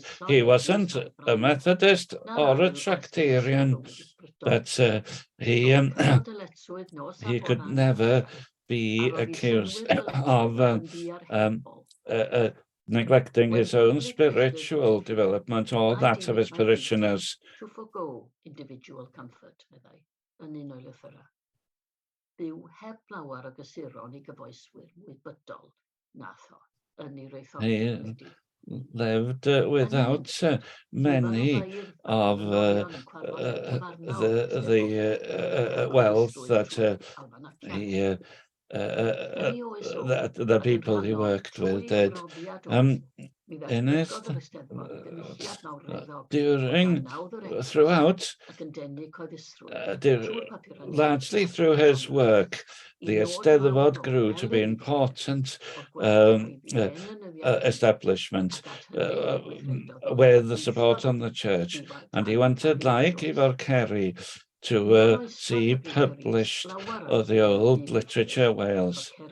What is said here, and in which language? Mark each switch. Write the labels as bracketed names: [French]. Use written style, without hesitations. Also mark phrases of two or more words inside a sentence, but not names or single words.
[English] He wasn't a Methodist or a Tractarian, but he could never be accused of neglecting his own spiritual development or that of his parishioners. To forgo individual comfort, [Welsh] meddai, yn un o'i lythyrau. Byw heb lawer o gysuron I gyfoeswyr wybyddol nath o yn ei reithoriad. [English] Lived without many of the wealth that the people he worked with did. Largely through his work, the Eisteddfod grew to be important establishment with the support on the church, and he wanted, like Ifor Kerry, to see published the old literature Wales.